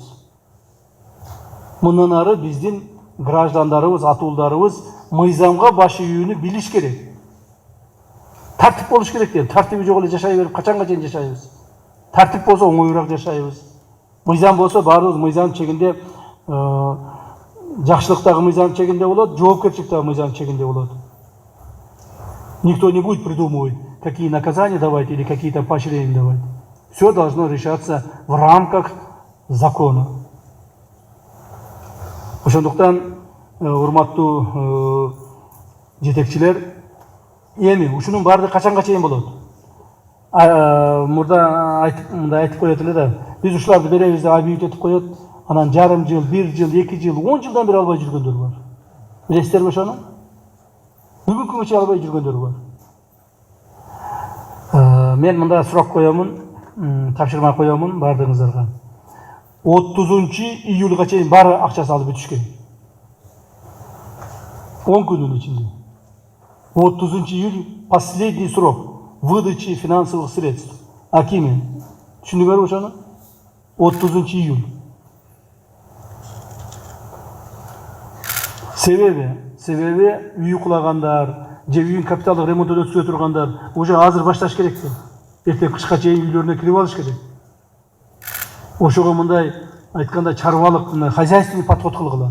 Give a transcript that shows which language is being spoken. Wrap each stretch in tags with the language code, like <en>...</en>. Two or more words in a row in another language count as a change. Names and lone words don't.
<ky>Мындан ары биздин граждандарыбыз, атуулдарыбыз мыйзамга баш ийүүнү билиш керек. Тартип болуш керек дейм. Тартиби жок эле жашай берип качанга чейин жашайбыз? Тартип болсо оңоюраак жашайбыз. Мыйзам болсо баарыбыз мыйзам чегинде, жакшылык дагы мыйзам чегинде болот, жоопкерчилик дагы мыйзам чегинде болот.</ky> <ru>Никто не будет придумывать, какие наказания давать или какие там поощрения давать. Все должно решаться в рамках закона.</ru> <ky>Ошондуктан урматтуу жетекчилер, эми ушунун баардыгы качанга чейин болот? Мурда айтып коет эле да, биз ушуларды беребиз деп объявить этип коет, анан жарым жыл, 1 жыл, 2 жыл, 10 жылдан бери албай жүргөндөр бар. Билесиздерби ошону? Бүгүнкү күнгө чейин албай жүргөндөр бар. Мен мында сурак коёмун, тапшырма коёмун баардыгыңыздарга. 30-июлга чейин баары акчасы алып бүтүшкөн. 10 күнүн ичинде.</ky> <ru>30 июль последний срок выдачи финансовых средств.</ru> <ky>Акими. Түшүндүңөрбү ошону? 30 июль. Себеби үй кулагандар, же үйүн капиталдык ремонттон өткөрө тургандар уже азыр башташ керек да. Эртең кышка чейин үйлөрүнө кирип алыш керек. Ошого мындай айтканда чарбалык, мындай</ky> <ru>хозяйственный подход</ru> <ky>кылгыла.</ky>